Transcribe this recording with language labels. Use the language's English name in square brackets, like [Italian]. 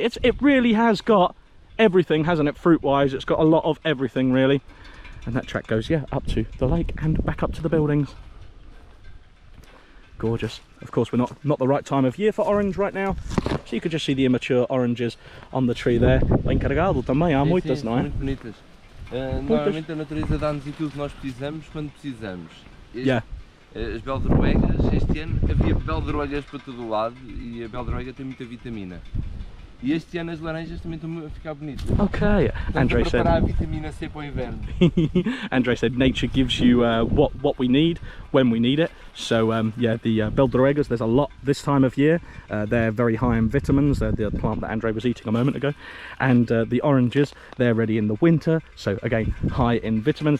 [English] It really has got everything, hasn't it, fruit wise? It's got a lot of everything really. And that track goes, yeah, up to the lake and back up to the buildings. Gorgeous. Of course, we're not the right time of year for orange right now, so you could just see the immature oranges on the tree there. [Portuguese] Bem carregado também, há muitas, não é? Muito bonitas. Normalmente a natureza dá-nos aquilo que nós precisamos quando precisamos. As beldroegas, este ano havia beldroegas para todo o lado e a beldroega tem muita vitamina. E este ano as laranjas também estão a ficar bonitas. [English] Okay, Andre said. [Portuguese] Preparar a vitamina C para o inverno. [English] Andre said nature gives you what we need when we need it. So yeah, the beldroegas, there's a lot this time of year. They're very high in vitamins. They're the plant that Andre was eating a moment ago. And the oranges, they're ready in the winter. So again, high in vitamins.